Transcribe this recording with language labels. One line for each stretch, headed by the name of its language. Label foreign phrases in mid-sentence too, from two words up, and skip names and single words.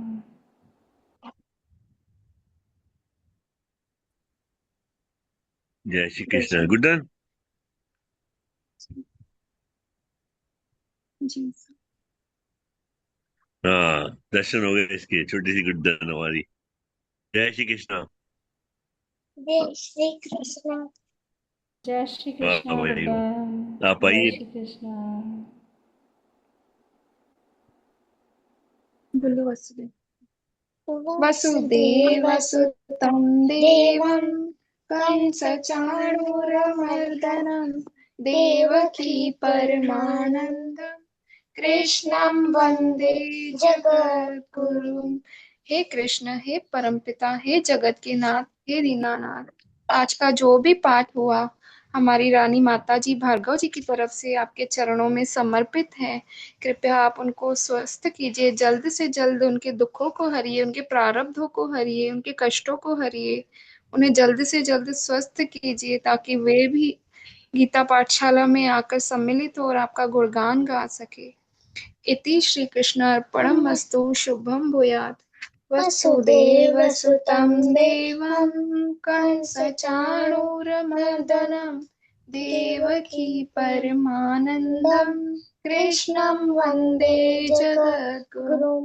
Hindi: जय श्री कृष्ण। गुड्डन जी सर। हाँ, दर्शन हो गए इसके, छोटी सी गुड्डन हमारी। जय श्री कृष्ण। जय श्री कृष्ण। जय श्री वाह कृष्ण भाई वाह, गुड्डन। आप जय आइए। श्री कृष्ण। बोलो वसुदेव।
Sanskrit: वसुदेवसुतं देवं कंसचाणूरमर्दनं देवकी परमानन्दं कृष्णं वंदे जगद्गुरुं।
Hindi: हे कृष्ण, हे परमपिता, हे जगत के नाथ, हे दीनानाथ, आज का जो भी पाठ हुआ हमारी रानी माता जी भार्गव जी की तरफ से आपके चरणों में समर्पित है। कृपया आप उनको स्वस्थ कीजिए, जल्द से जल्द उनके दुखों को हरिए, उनके प्रारब्धों को हरिए, उनके कष्टों को हरिए, उन्हें जल्द से जल्द स्वस्थ कीजिए ताकि वे भी गीता पाठशाला में आकर सम्मिलित हो और आपका गुणगान गा सके।
Sanskrit: इति श्री कृष्ण अर्पणमस्तु। शुभम भूयात्। वसुदेवसुतं देवं कंसचाणूरमर्दनं देवकी परमानन्दं कृष्णं वन्दे जगद्गुरुं।